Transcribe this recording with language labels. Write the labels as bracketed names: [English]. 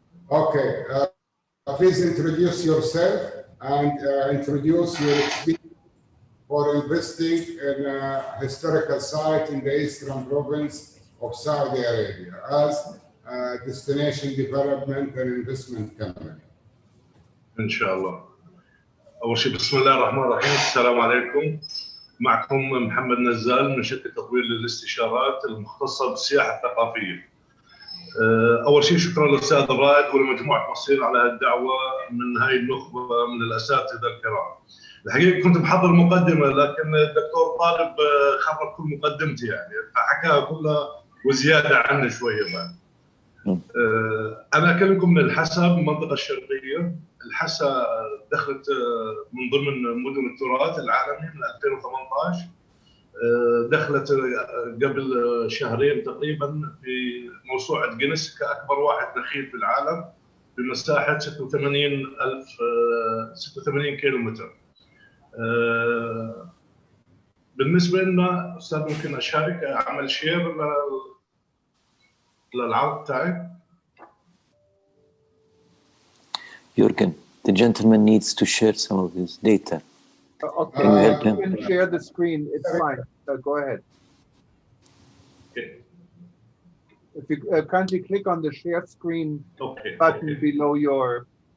[English] Okay, please introduce yourself and introduce your experience for investing in a historical site in the eastern province of Saudi Arabia as a destination development and investment company. [Arabic] ان شاء الله. اول شيء بسم الله الرحمن الرحيم، السلام عليكم. معكم محمد نزال من شركه تطوير للاستشارات المختصه بالسياحه الثقافيه. اول شيء شكرا للاستاذ الرائد ولمجموعه مصير على هالدعوه من هاي النخبه من الاساتذه الكرام. الحقيقه كنت محضر مقدمه لكن الدكتور طالب خرب كل مقدمتي يعني فحكاها كلها وزياده عنه شويه بعد. انا اكلمكم من الحسا بالمنطقه الشرقيه. الحسا دخلت من ضمن مدن التراث العالمي من 2018. دخلت قبل شهرين تقريبا في موسوعه جينيس كاكبر واحد نخيل في العالم بمساحه 86 كيلومتر. بالنسبه لنا استاذ ممكن اشارك اعمل شير للعرض تاعي. [English] Jürgen, the gentleman needs to share some of his data. Okay, Can you help him? you can share the screen. It's fine. Go ahead. Okay. If you kindly click on the share screen button below your.